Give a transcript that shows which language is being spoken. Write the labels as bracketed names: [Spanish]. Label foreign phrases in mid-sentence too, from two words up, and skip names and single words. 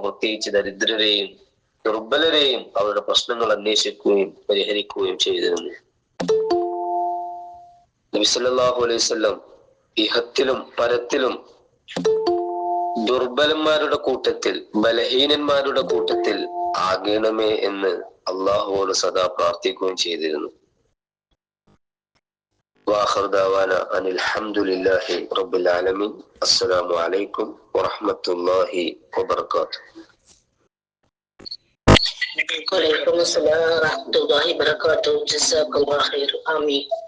[Malayalam] പ്രത്യേകിച്ച് ദരിദ്രരെയും ദുർബലരെയും അവരുടെ പ്രശ്നങ്ങൾ അന്വേഷിക്കുകയും പരിഹരിക്കുകയും ചെയ്തിരുന്നു. നബി [Arabic] صلى الله عليه وسلم [Malayalam] ഇഹത്തിലും പരത്തിലും ദുർബലന്മാരുടെ കൂട്ടത്തിൽ, ബലഹീനന്മാരുടെ കൂട്ടത്തിൽ ആകണമേ എന്ന് അള്ളാഹുവോട് സദാ പ്രാർത്ഥിക്കുകയും ചെയ്തിരുന്നു. [Arabic] وآخر دعوانا أن الحمد لله رب العالمين. السلام عليكم ورحمة الله وبركاته. وعليكم السلام ورحمة الله وبركاته. جزاك الله خير. آمين.